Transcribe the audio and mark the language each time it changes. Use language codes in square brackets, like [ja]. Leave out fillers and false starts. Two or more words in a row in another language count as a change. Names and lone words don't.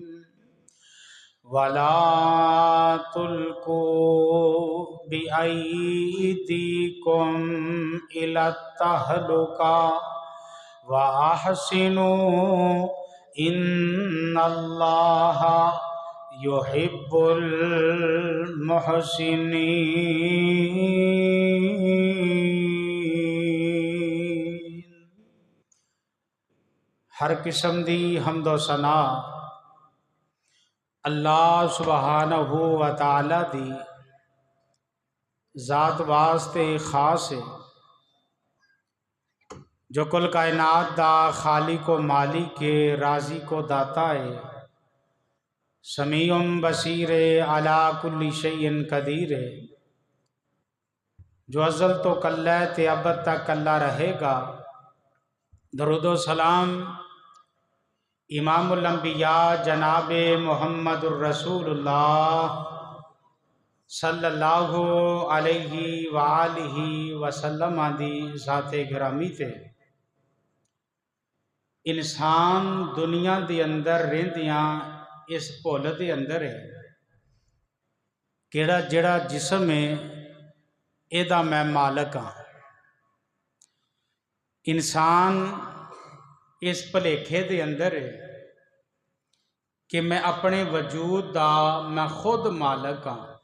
[ar] ولا تلقوا بأيديكم إلى التهلكة وأحسنوا إن الله يحب المحسنين. [pa] ہر قسم دی حمد و ثنا اللہ [ar] سبحانه وتعالى [pa] دی ذات واسطے خاص ہے، جو کل کائنات دا خالق و مالک کے راضی کو داتا ہے. [ar] سميع بصير على كل شيء قدير [pa] ہے، جو ازل توں کلا تے ابد تک کلا رہےگا. درود و سلام امام الانبیاء جناب [ar] محمد رسول الله صلى الله عليه وآله وسلم [pa] دی ذات گرامی تے. انسان دنیا کے اندر رہندیاں اس بھل کے اندر ہے کیہڑا جیہڑا جسم ہے ایدا میں مالک ہاں. [ur] انسان اس بھلیکھے کے اندر ہے کہ میں اپنے وجود کا میں خود مالک ہاں.